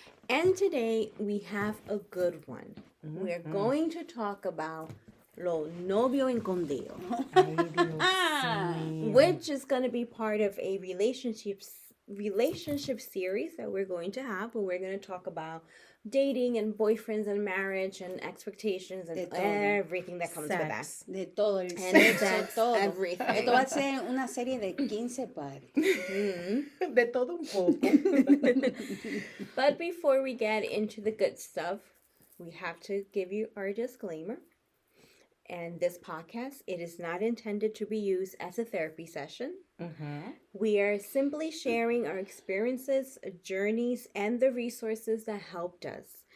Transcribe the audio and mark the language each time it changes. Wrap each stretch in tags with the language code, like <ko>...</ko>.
<en>And today we have a good one. We're going to talk about Lo Novio Escondio,</en> <es>Ay, Dios mío.</es> <en>which is going to be part of a relationship series that we're going to have, where we're going to talk about dating and boyfriends and marriage and expectations and everything that comes with that.</en> <es>De todo el</es> <en>And</en> <es>sexo,</es> <en>that's</en> <es>todo.</es> <en>everything.</en> <es>Esto va a ser una serie de 15 partes. De todo un poco.</es> <en>But before we get into the good stuff, we have to give you our disclaimer. And this podcast, it is not intended to be used as a therapy session. We are simply sharing our experiences, journeys, and the resources that helped us.</en>